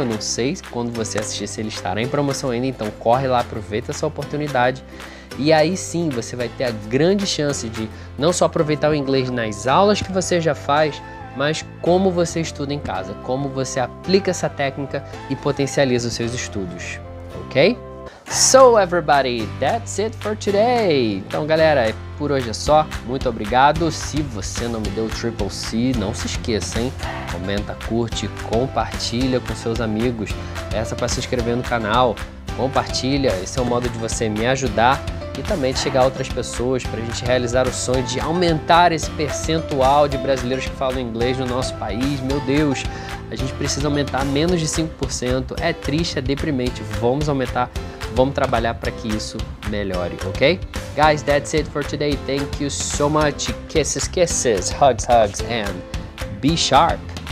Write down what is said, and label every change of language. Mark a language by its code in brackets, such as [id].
[pt] Eu não sei quando você assistir se ele estará em promoção ainda, então corre lá, aproveita essa oportunidade. E aí sim, você vai ter a grande chance de não só aproveitar o inglês nas aulas que você já faz, mas como você estuda em casa, como você aplica essa técnica e potencializa os seus estudos, ok? [en] So everybody, that's it for today. [pt] Então galera, por hoje é só, muito obrigado. Se você não me deu o Triple C, não se esqueça, hein? Comenta, curte, compartilha com seus amigos, peça para se inscrever no canal, compartilha, esse é o modo de você me ajudar e também de chegar a outras pessoas para a gente realizar o sonho de aumentar esse percentual de brasileiros que falam inglês no nosso país. Meu Deus, a gente precisa aumentar menos de 5%, é triste, é deprimente, vamos aumentar, vamos trabalhar para que isso melhore, ok? [en] Guys, that's it for today, thank you so much, kisses, kisses, hugs, hugs, and be sharp!